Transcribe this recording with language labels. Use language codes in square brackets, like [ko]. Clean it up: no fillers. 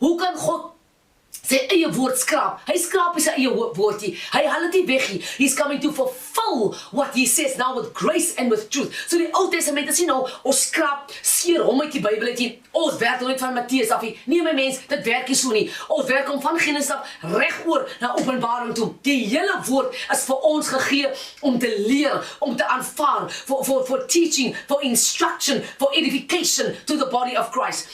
[af] Hoe kan God sy eie woord skraap? Hy skraap nie sy eie woord nie. Hy haal dit nie weg nie. [en] He's coming to fulfill what he says now with grace and with truth. [af] So die Ou Testament is nie nou, ons skraap seer hom uit die Bybel uit nie. Ons werk nooit van Matteus af nie. Nee my mens, dit werk nie so nie. Ons werk om van Genesis af regoor na Openbaring toe. Die hele woord is vir ons gegee om te leer, om te aanvaar, [en] for teaching, for instruction, for edification to the body of Christ.